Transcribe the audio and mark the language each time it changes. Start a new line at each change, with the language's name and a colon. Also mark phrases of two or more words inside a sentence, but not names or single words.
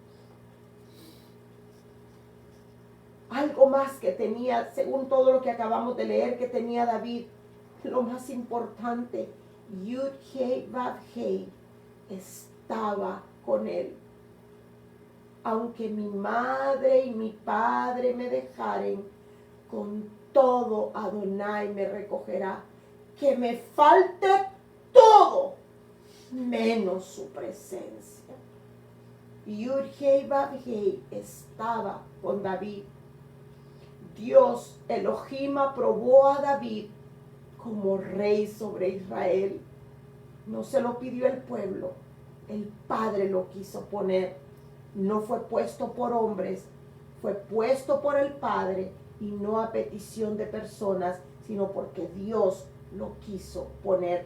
Spanish: Algo más que tenía, según todo lo que acabamos de leer, que tenía David, lo más importante, Yud-Heh-Vav-Heh, estaba con él. Aunque mi madre y mi padre me dejaren, con todo Adonai me recogerá. Que me falte todo, menos su presencia. Yud-Heh-Vav-Heh estaba con David. Dios, Elohim, aprobó a David como rey sobre Israel. No se lo pidió el pueblo, el Padre lo quiso poner. No fue puesto por hombres, fue puesto por el Padre, y no a petición de personas, sino porque Dios lo quiso poner.